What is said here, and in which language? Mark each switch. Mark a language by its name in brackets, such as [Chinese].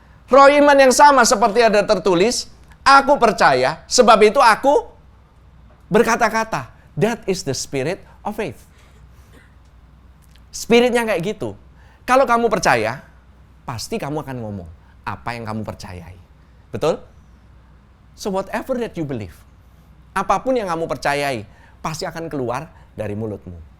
[Indonesian] Roh iman yang sama seperti ada tertulis, aku percaya, sebab itu aku berkata-kata. [English] That is the spirit of faith. [Indonesian] Spiritnya kayak gitu. Kalau kamu percaya, pasti kamu akan ngomong apa yang kamu percayai. Betul? [English] So whatever that you believe, [Indonesian] apapun yang kamu percayai, pasti akan keluar dari mulutmu.